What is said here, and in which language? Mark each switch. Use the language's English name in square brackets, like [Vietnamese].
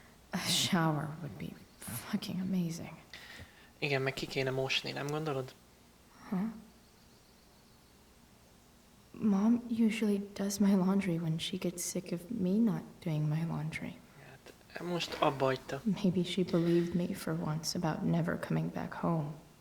[English] A shower would be fucking amazing. [Hungarian] Igen, meg ki kéne mosni, nem gondolod? Huh? [English] Mom usually does my laundry when she gets sick of me not doing my laundry. [Hungarian] Hát most abba hagyta. [English] Maybe she believed me for once about never coming back home.